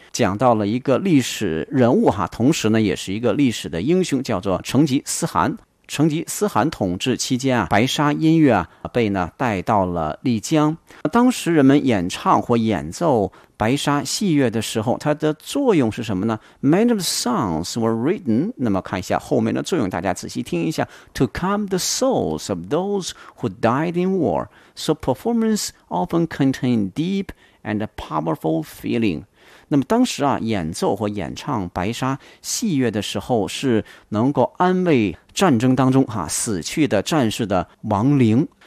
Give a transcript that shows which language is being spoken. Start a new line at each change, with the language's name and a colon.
Chinese: 讲到了一个历史人物哈，同时呢也是一个历史的英雄，叫做成吉思汗。成吉思汗统治期间啊，白沙音乐啊被呢带到了丽江。当时人们演唱或演奏白沙戏乐的时候，它的作用是什么呢？
English: Many of the songs were written，
Chinese: 那么看一下后面的作用，大家仔细听一下，
English: To calm the souls of those who died in war， So performance often contained deep and powerful feeling。
Chinese: 那么当时啊，演奏或演唱白沙戏乐的时候，是能够安慰战争当中死去的战士的亡灵。